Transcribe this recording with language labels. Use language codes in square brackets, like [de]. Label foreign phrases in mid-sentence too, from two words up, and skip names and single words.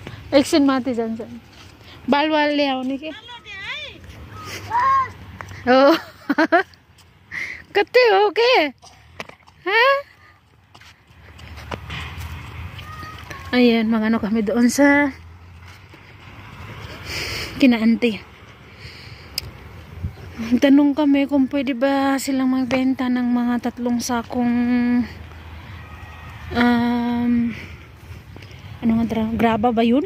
[ne] एकछिन माथि जान्छ बालवाल ल्याउने के हो कतै हो के [tl] ayan mga ano kami doon sa kina auntie. Tanong kami kung pwede ba silang magbenta ng mga 3 sakong ano nga graba ba yun?